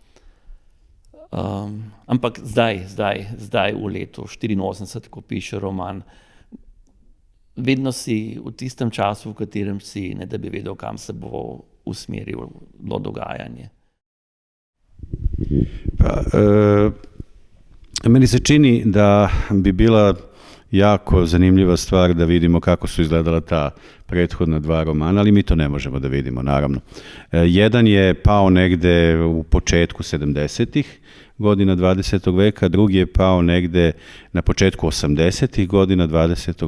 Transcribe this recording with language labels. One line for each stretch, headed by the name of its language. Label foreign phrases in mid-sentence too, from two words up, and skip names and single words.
Slovenian: Ampak zdaj v letu 1984, ko piše roman, vedno si v tistem času, v katerem si, ne da bi vedel, kam se bo usmerilo dogajanje.
Serbian: Meni se čini da bi bila jako zanimljiva stvar da vidimo kako su izgledala ta prethodna dva romana, ali mi to ne možemo da vidimo, naravno. Jedan je pao negde u početku 70-ih godina 20. veka, drugi je pao negde na početku 80-ih godina 20.